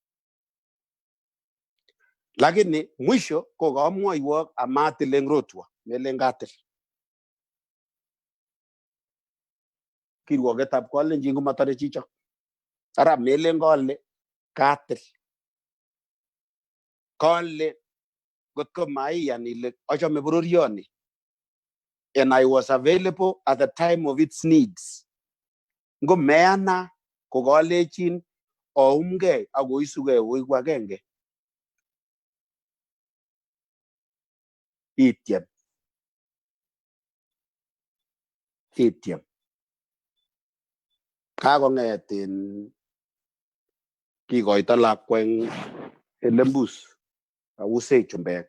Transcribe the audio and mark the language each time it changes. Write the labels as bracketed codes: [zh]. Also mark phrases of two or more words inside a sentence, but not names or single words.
[kln] Lakini mwisho ko kamwoiwok amatil eng rotwa, melen katil. Kirwogetab Kalenjin komatare chichok. Ara melen kole katil. Kole gotko maiyan ile achame bororioni. [en] And I was available at the time of its needs. [kln] Ngo meana ko kalechin oumge ako isuge oiku agenge. Ityem. Kakong'et kikoito lakweng Lembus awuse chumbek.